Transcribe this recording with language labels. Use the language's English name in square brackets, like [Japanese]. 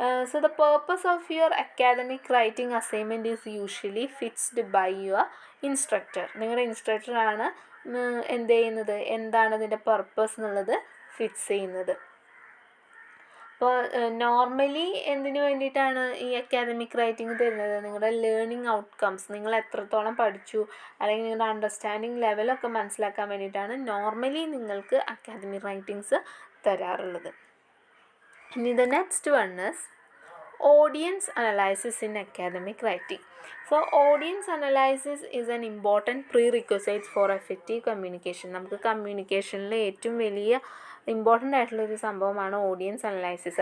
[English] So the purpose of your academic writing assignment is usually fixed by your instructor. [Malayalam] നിങ്ങളുടെ ഇൻസ്ട്രക്ടറാണ് എന്ത് ചെയ്യുന്നത്, എന്താണ് അതിൻ്റെ പർപ്പസ് എന്നുള്ളത് ഫിക്സ് ചെയ്യുന്നത്. അപ്പോൾ നോർമലി എന്തിനു വേണ്ടിയിട്ടാണ് ഈ അക്കാദമിക് റൈറ്റിംഗ് തരുന്നത്, നിങ്ങളുടെ ലേണിംഗ് ഔട്ട്കംസ്, നിങ്ങൾ എത്രത്തോളം പഠിച്ചു അല്ലെങ്കിൽ നിങ്ങളുടെ അണ്ടർസ്റ്റാൻഡിങ് ലെവലൊക്കെ മനസ്സിലാക്കാൻ വേണ്ടിയിട്ടാണ് നോർമലി നിങ്ങൾക്ക് അക്കാദമിക് റൈറ്റിങ്സ് തരാറുള്ളത്. [English] ഇനി the next one is audience analysis in academic writing. So audience analysis is an important prerequisite for effective communication. [Malayalam] നമുക്ക് കമ്മ്യൂണിക്കേഷനിൽ ഏറ്റവും വലിയ ഇമ്പോർട്ടൻ്റ് ആയിട്ടുള്ളൊരു സംഭവമാണ് ഓഡിയൻസ് അനലൈസിസ്.